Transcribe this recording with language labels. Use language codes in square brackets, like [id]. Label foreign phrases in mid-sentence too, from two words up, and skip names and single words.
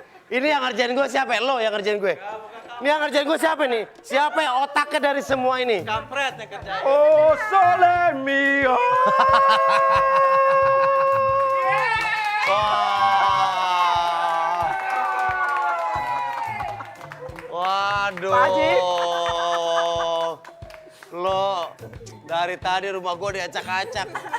[id] Ini yang ngerjain gue siapa? Lo yang ngerjain gue? Ini yang ngerjain gue siapa nih? Siapa yang otaknya dari semua ini? Kampret yang kerjain. Oh, sole mio. Waduh. Lo dari tadi rumah gue diacak-acak.